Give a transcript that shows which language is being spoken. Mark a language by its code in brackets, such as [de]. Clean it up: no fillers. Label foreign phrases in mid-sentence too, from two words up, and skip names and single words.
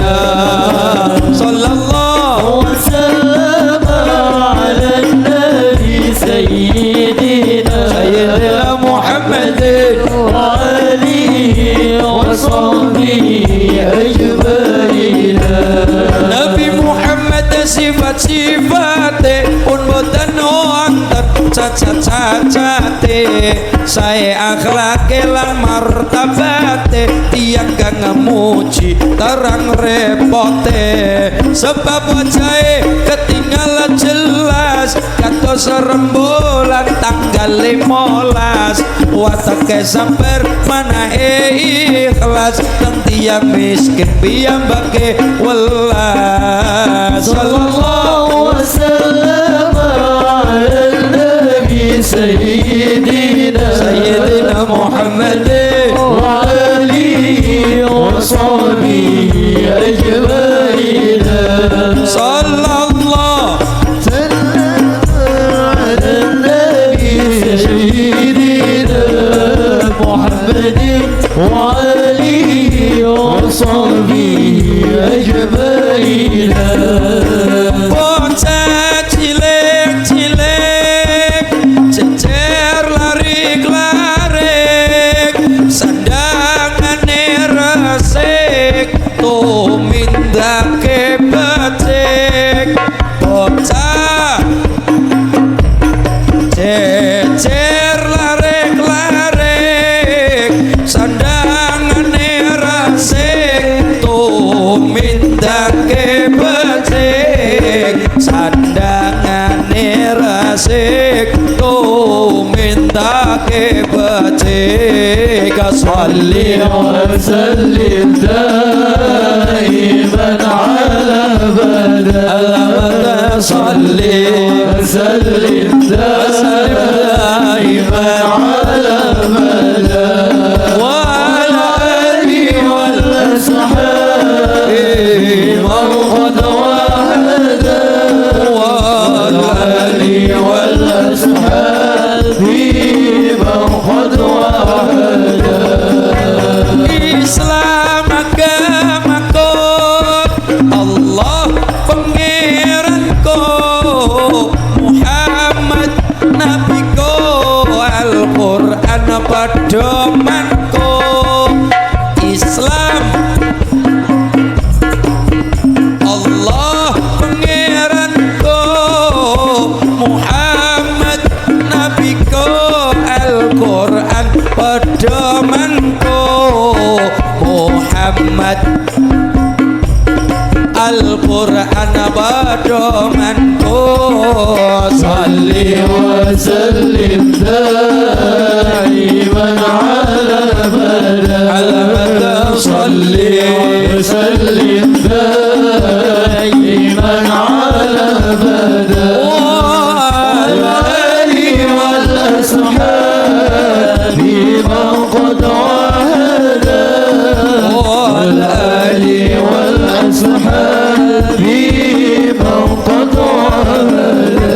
[ar] صلى الله وسلم على النبي سيدنا محمد وآله وصحبه أجمعين. [jv] Nabi Muhammad sifat-sifate pun boten wonten cacat-cacate, sae akhlake lan martabate tiyang kang ngemuji terang repote, sebab wajahe ketinggalan jelas kados rembulan tanggal 15, watake sabar manahe ikhlas lan tiyang miskin piyambake welas. [ar] صلى الله وسلم على نبي سيدنا محمد وآله وصحبه أجمعين. صلى الله على نبي سيدنا محمد وآله وصحبه أجمعين. [jv] Bocah cilik-cilik cecer larik-larik, sandangane resik tumindake becik. Bocah cecer larik-larik, sandangane resik tumindake becik. Sandangane resik tumindake becik. [ar] صل وسلم دائما على أبدا. صل وسلم دائما على أبدا وعلى آله والأصحاب من قد وحدا وعلى آله والأصحاب من قد وحدا. [id] Islam agamaku, Allah pangeranku, Muhammad nabiku, Al-Quran pedomanku. Islam Allah pangeranku, Muhammad nabiku, Al-Quran pedomanku. Muhammad Al-Quran pedomanku. [ar] صل وسلم دائما على أبدا. صل وسلم دائما على أبدا وعلى آله والأصحاب من قد وحدا وعلى آله والأصحاب من قد وحدا.